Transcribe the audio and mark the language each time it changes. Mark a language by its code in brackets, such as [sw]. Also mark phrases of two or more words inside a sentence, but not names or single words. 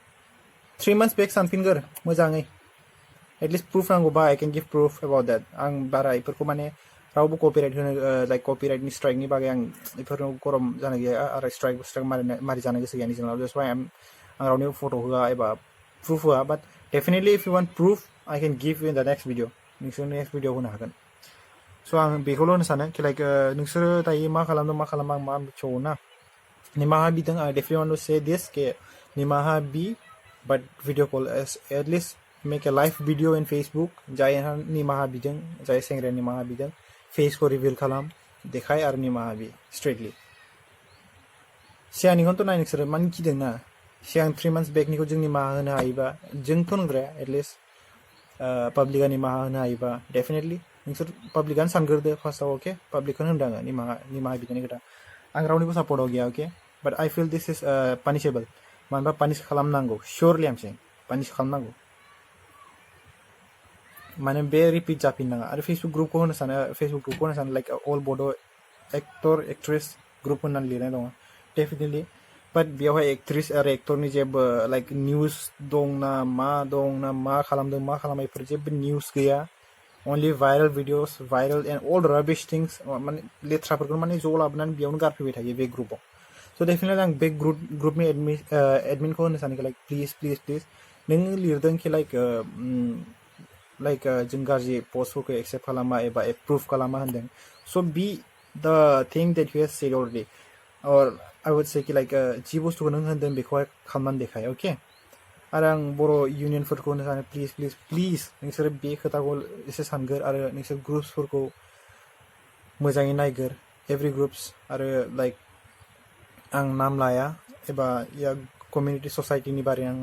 [en] 3 months back [brx] सानफिनगोर मोजाङै एटलिस्ट प्रुफ नांगौबा [en] I can give proof about that [brx] आं बारा बेफोरखौ माने रावबो कपिराइट होनो लाइक कपिराइटनि स्ट्राइकनि बागै आं बेफोराव गरम जानो गैया आरो स्ट्राइक मारि जानो गोसो गैया जोंनाव जास्ट वाइ आं रावनिबो फट' होआ एबा प्रुफ होआ [en] but definitely if you want proof I can give in the next video [brx] नोंसोर [en] next video [brx] होनो हागोन स' आं बेखौल' होनो सानो कि लाइक नोंसोरो दायो मा खालामदों मा खालामा आं मा मिथिबावो ना निमाहा बिदों [en] I definitely want to say this [brx] के निमाहा बि [en] but video call atleast make a live video in Facebook [brx] जायहा निमाहा बिदों जाय सेंग्राया निमाहा बिदों फेसखौ रिभिल खालाम देखाय आरो निमाहा बि स्ट्रेटलि सिगांनिखौथ' नाय नोंसोरो मानो गिदों ना सिगां [en] 3 months back [brx] निखौ जों निमाहा होनो हायोबा जोंथ' नंद्राया एटलिस्ट पाब्लिकआ निमाहा होनो हायोबा डेफिनेटलि नोंसोर पाब्लिकआनो सानग्रोदो फार्स्टआव अके पाब्लिकखौनो होनदों आङो निमाहा बिदिनि खोथा आं रावनिबो सापर्टआव गैया अके [en] but I feel this is punishable [brx] मानो होनबा पानिश खालामनांगौ [en] seriously I'm saying [brx] पानिश खालामनांगौ माने बे रिपिट जाफिननाङा आरो फेसबुक ग्रुपखौ होनो सानो लाइक [en] all Bodo actor actress group [brx] होननानै लिरनाय दङ डेफिनेटलि बाट बेयावहाय एक्ट्रेस आरो एक्टरनि जेबो लाइक निउस दं ना मा खालामदों मा खालामा बेफोर जेबो निउस गैया [en] only viral videos viral and all rubbish things [brx] माने लेथ्राफोरखौ माने ज' लाबोनानै बेयावनो गारफैबाय थायो बे ग्रुपाव स' डेफिनेटलि आं बे ग्रुपनि एडमिनखौ होनो सानो [en] like please [brx] नों लिरदों कि लाइक like जों गाज्रि पस्टफोरखौ एक्सेप्ट खालामा एबा एप्रुभ खालामा होनदों [en] so be the thing that you have said already or I would say [brx] कि like जि बुस्थुखौ नों होनदों बेखौहाय खालामनानै देखाय okay आरो आं बर' इउनियनफोरखौ होनो सानो प्लिज नोंसोर बे खोथाखौ एसे सानगोर आरो नोंसोर ग्रुप्सफोरखौ मोजाङै नायगोर [en] every groups [brx] आरो लाइक आं नाम लाया एबा या कमिउनिटि ससाइटिनि बारै आं